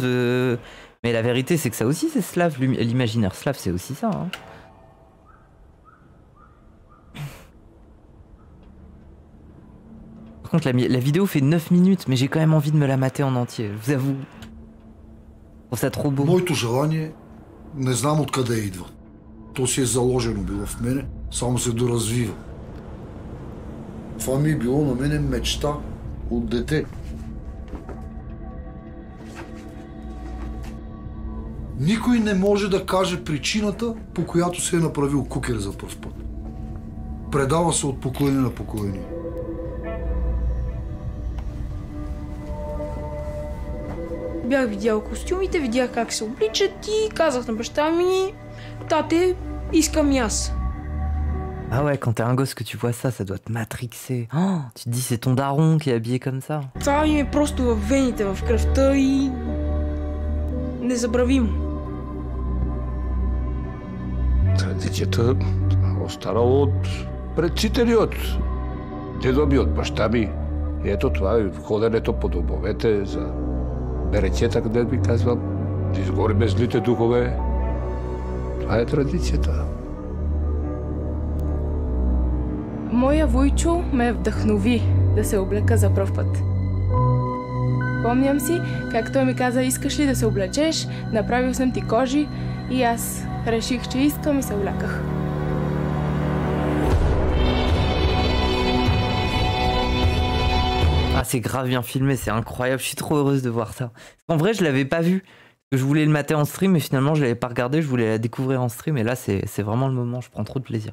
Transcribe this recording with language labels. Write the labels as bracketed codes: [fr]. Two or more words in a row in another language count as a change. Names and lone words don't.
[fr] Mais la vérité, c'est que ça aussi, c'est slave. L'imaginaire slave, c'est aussi ça. Hein. Par contre, la vidéo fait 9 minutes, mais j'ai quand même envie de me la mater en entier, je vous avoue. Je trouve ça trop beau. [bg] Моето желание, не знам откъде идва. То си е заложено било в мене, само се доразвива. Това ми е било на мене мечта от дете. Никой не може да каже причината, по която се е направил кукер за пръв път. Предава се от поколение на поколение. Бях видял костюмите, видях как се обличат и казах на баща ми: "Тате, искам и аз." [fr] Ah ouais, quand t'es un gosse que tu vois ça, ça doit te matrixer. Oh, tu te dis c'est ton daron qui est habillé comme ça. [bg] Това ми е просто във вените, в кръвта и незабравимо. Традицията остана от предците ни, от дедо ми, от баща ми. И ето това е ходенето по домовете за беречета, къде ми казвам, да изгориме злите духове. Това е традицията. Моя вуйчо ме вдъхнови да се облека за пръв път. Помням си как той ми каза: "Искаш ли да се облечеш? Направил съм ти кожи", и аз реших, че искам и се обляках. [fr] Ah, c'est grave bien filmé, c'est incroyable, je suis trop heureuse de voir ça. En vrai, je l'avais pas vu. Je voulais le mater en stream, mais finalement, je l'avais pas regardé, je voulais la découvrir en stream, et là, c'est vraiment le moment, je prends trop de plaisir.